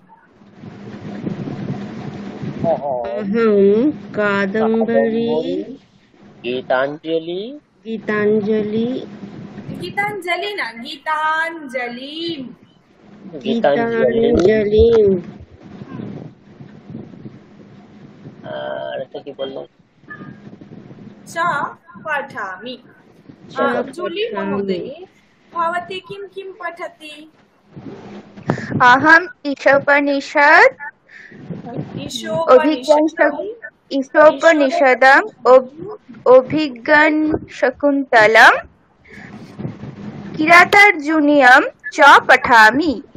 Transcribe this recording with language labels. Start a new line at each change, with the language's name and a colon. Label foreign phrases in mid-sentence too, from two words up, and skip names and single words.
Sanskrit: अहं कादम्बरी गीताञ्जलि गीताञ्जलि न गीताञ्जलिं
Bangla: আর একটা কি বললো
Sanskrit: च पठामि। जूली महोदये, भवती किं किं पठति? अहम् ईशोपनिषद् ईशोपनिषदम् अभिज्ञानशाकुन्तलम् किरातार्जुनीयं च पठामि।